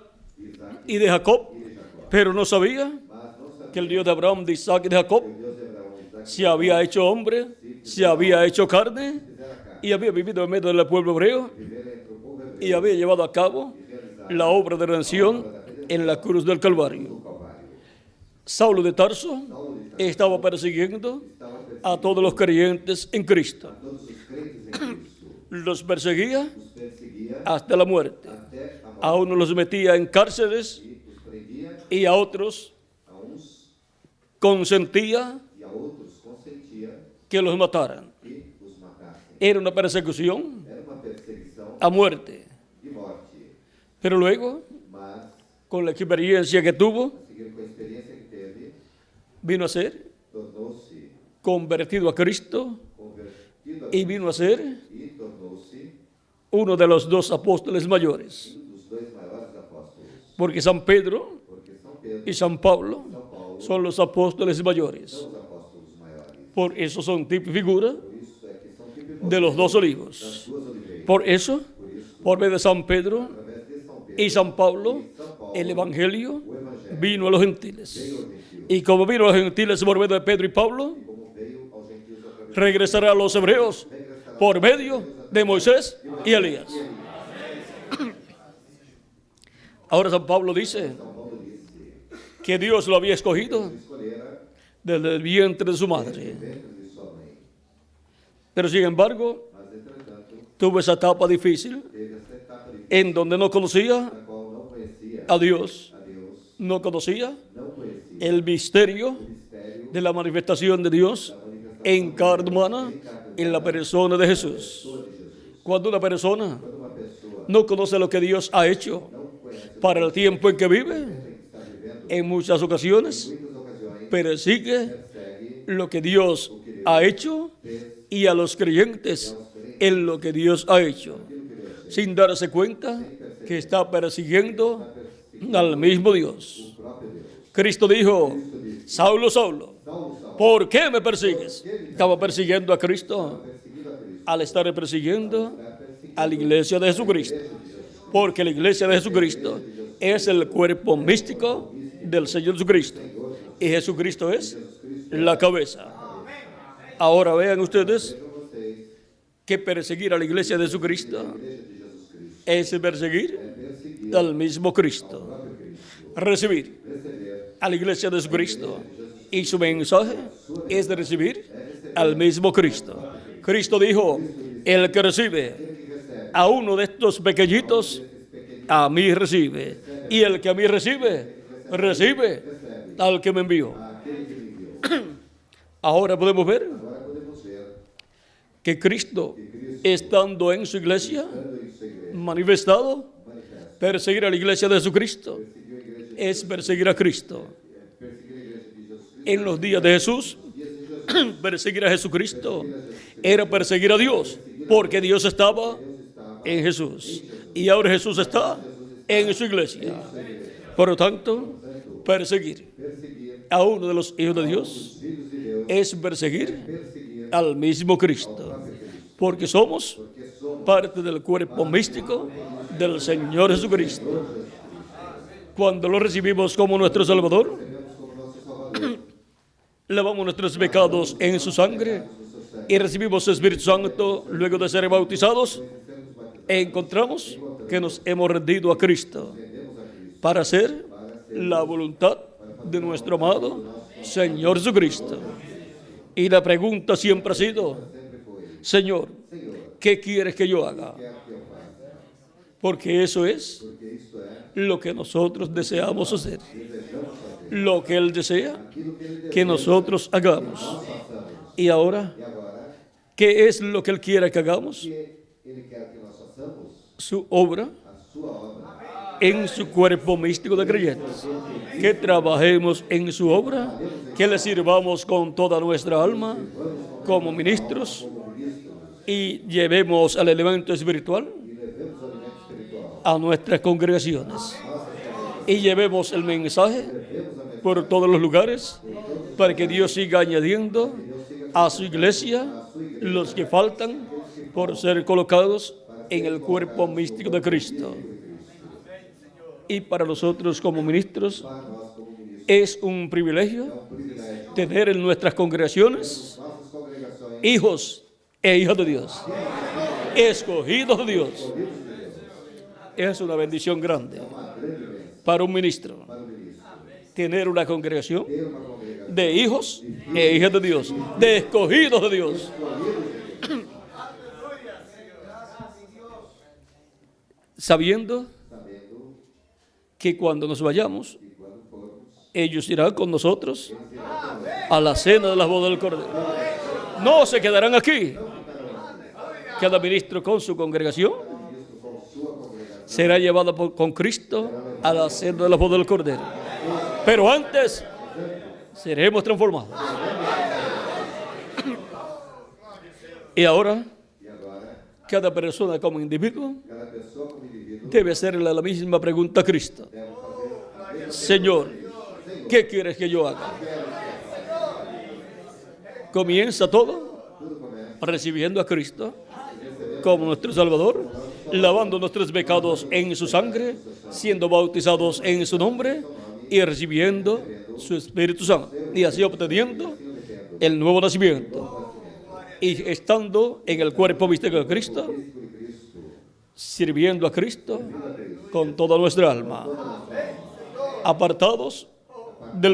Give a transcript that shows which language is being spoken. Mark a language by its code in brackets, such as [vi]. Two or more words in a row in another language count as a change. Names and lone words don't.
[es] Isaac y de Jacob, [pt] e de Jacó, [es] pero no sabía [pt] mas não sabia [es] que el Dios de Abraham, de Isaac y de Jacob [pt] que o Deus de Abraão, Isaac [es] se había hecho hombre, se había hecho carne [pt] fizera carne, [es] y había vivido en medio del pueblo hebreo [pt] vivera entre o povo hebreu [es] y había llevado a cabo [pt] e realizar [es] la obra de redención en la cruz del Calvario. [pt] o Calvário. [es] Saulo de Tarso [pt] Saulo de Tarso [es] estaba persiguiendo [pt] estava perseguindo [es] a todos los creyentes en Cristo. [pt] todos os crentes em Cristo, [es] Los perseguía [pt] os perseguia [es] hasta la muerte. [pt] até a morte [es] A unos los metía en cárceles [pt] e os prendia, [es] y a otros [pt] a uns [es] consentía [pt] e a outros consentia [es] que los mataran. [pt] que os matassem. [es] Era una persecución [pt] Era uma perseguição [es] a muerte. [pt] de morte, [es] Pero luego, [pt] mas, [es] con la experiencia que tuvo, [pt] a seguir com a experiência que teve, [es] vino a ser [pt] tornou-se [es] convertido a Cristo [pt] convertido a [es] y vino a ser [pt] e tornou-se [es] uno de los dos apóstoles mayores. [pt] dos dois maiores apóstolos, [es] Porque San Pedro [pt] porque São Pedro [es] y San Pablo [pt] e São Paulo [es] son los apóstoles mayores. [pt] são os apóstolos maiores. [es] Por eso son tipo y figura [pt] Por isso é que são tipo [es] de los dos [pt] das [es] olivos. [pt] duas oliveiras. [es] Por eso, [pt] Por isso, [es] por medio de San Pedro [pt] através de São Pedro [es] y San Pablo, [pt] e São Paulo, [es] el Evangelio [pt] o Evangelho [es] vino a los gentiles. [pt] veio aos gentios, [es] Y como vino a los gentiles por medio de Pedro y Pablo, [pt] como veio aos gentios através [es] regresará a los hebreos por medio de Moisés y Elías. Ahora San Pablo dice [pt] São Paulo disse [es] que Dios lo había escogido [pt] escolhera [es] desde el vientre de su [pt] desde [es] madre. [pt] o ventre de sua mãe. [es] Pero sin embargo, [pt] Mas, entretanto, [es] tuvo esa etapa difícil [pt] teve essa etapa difícil, [es] en donde no conocía [pt] na qual não conhecia [es] a Dios, [pt] a Deus, [es] no conocía [pt] não conhecia [es] el misterio [pt] o mistério [es] de la manifestación de Dios en carne humana en la persona de Jesús. [pt] de Jesus. [es] Cuando una persona [pt] Quando uma pessoa [es] no conoce lo que Dios ha hecho [pt] não conhece o [es] para el tiempo en que vive, [pt] que está vivendo, [es] en muchas ocasiones [pt] em muitas ocasiões [es] persigue [pt] persegue [es] lo que Dios ha hecho y a los creyentes en lo que Dios ha hecho, sin darse cuenta que está persiguiendo al mismo Dios. [pt] o próprio Deus. [es] Cristo dijo: Saulo, Saulo, [pt] Saulo, Saulo, [es] ¿por qué me persigues? Estaba persiguiendo a Cristo [pt] perseguido a Cristo, [es] al estar persiguiendo [pt] está perseguindo [es] a la iglesia de Jesucristo, porque la iglesia de Jesucristo es el cuerpo místico del Señor Jesucristo y Jesucristo es la cabeza. Ahora vean ustedes [pt] vocês, [es] que perseguir a la iglesia de Jesucristo [pt] a igreja de Jesus Cristo, [es] es perseguir [pt] perseguir [es] al mismo Cristo. [pt] próprio Cristo, [es] Recibir [pt] receber [es] a la iglesia de Jesucristo y su mensaje es de recibir al mismo Cristo. Cristo dijo: el que recibe a uno de estos pequeñitos, a mí recibe, y el que a mí recibe, recibe al que me envió. [pt] aquele que me enviou. [es] Ahora podemos ver [pt] Agora podemos ver, [es] que Cristo, estando en su iglesia, [pt] estando em sua igreja, [es] manifestado, [pt] manifesta, [es] perseguir a la iglesia de Jesucristo [pt] perseguiu a igreja, [es] es perseguir a Cristo. [pt] perseguir a igreja de Jesus Cristo, [es] En los días de Jesús, perseguir a Jesucristo era perseguir a Dios, porque Dios estaba en Jesús y ahora Jesús está en su iglesia. Por lo tanto, perseguir [pt] perseguir [es] a uno de los hijos de Dios [pt] os filhos de Deus, [es] es perseguir [pt] perseguir [es] al mismo Cristo, porque somos [pt] porque somos [es] parte del cuerpo místico del Señor Jesucristo. Cuando lo recibimos como nuestro Salvador, [pt] como nosso Salvador, [es] lavamos nuestros pecados en su sangre y recibimos el Espíritu Santo luego de ser bautizados, encontramos que nos hemos rendido a Cristo para hacer la voluntad de nuestro amado Señor Jesucristo. Y la pregunta siempre ha sido: Señor, ¿qué quieres que yo haga? [pt] quer que eu faça, [es] Porque eso es [pt] porque isto é, [es] lo que nosotros deseamos hacer, [pt] desejamos fazer, [es] lo que Él desea [pt] aquilo que Ele [es] que nosotros hagamos. [pt] façamos. [es] Y ahora, [pt] E agora, [es] ¿qué es lo que Él quiere que hagamos? [pt] que Ele quer que nós façamos [es] Su obra [pt] a sua obra, [es] en su cuerpo místico de creyentes, que trabajemos en su obra, que le sirvamos con toda nuestra alma como ministros y llevemos al elemento espiritual [pt] e levemos o alimento espiritual, [es] a nuestras congregaciones y llevemos el mensaje por todos los lugares para que Dios siga añadiendo a su iglesia los que faltan por ser colocados en el cuerpo místico de Cristo. Y para nosotros como ministros [pt] para nós como ministros. [es] es un privilegio [pt] Privilégio, [es] tener en nuestras congregaciones [pt] nossas congregações, [es] hijos e hijas de Dios, escogidos de Dios. Es una bendición grande para un ministro [pt] para o ministro, [es] tener una congregación [pt] ter uma congregação [es] de hijos e hijas de Dios, de escogidos de Dios. Sabiendo [pt] sabendo [es] que cuando nos vayamos, [pt] que quando formos, [es] ellos irán con nosotros a la cena de las bodas del Cordero. No se quedarán aquí. Cada ministro con su congregación será llevado con Cristo a la cena de las bodas del Cordero. Pero antes seremos transformados. Y ahora, [pt] e agora, [es] cada persona como individuo [pt] cada pessoa como indivíduo [es] debe hacerle la misma pregunta a Cristo. [pt] deve fazer a mesma [es] Señor, ¿qué quieres que yo haga? Comienza todo [pt] tudo começa [es] recibiendo a Cristo como nuestro Salvador, lavando nuestros pecados en su sangre, siendo bautizados en su nombre y recibiendo su Espíritu Santo, y así obteniendo el nuevo nacimiento. Y estando en el cuerpo místico de Cristo, sirviendo a Cristo con toda nuestra alma, apartados del mal.